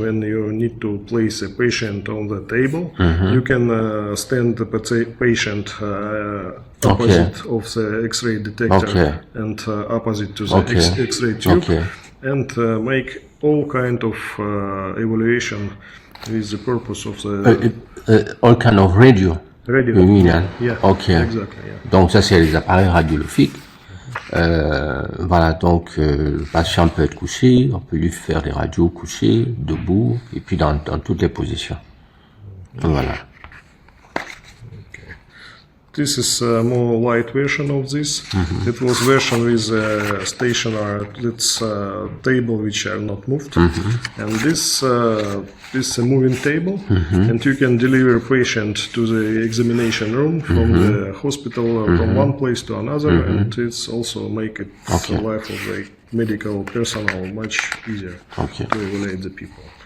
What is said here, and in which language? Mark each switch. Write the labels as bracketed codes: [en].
[en] When you need to place a patient on the table, you can stand the patient opposite of the X-ray detector and opposite to the X-ray tube and make all kind of evaluation with the purpose of the all kind of radio. Exactly, [fr] Donc ça c'est les appareils radiographiques. Voilà, donc le patient peut être couché, on peut lui faire des radios couchées, debout, et puis dans toutes les positions. Voilà. [en] This is a more light version of this. It was version with a stationary table which are not moved, and this is a moving table, and you can deliver patient to the examination room from the hospital from one place to another, and it's also make it the life of the medical personnel much easier to evaluate the people.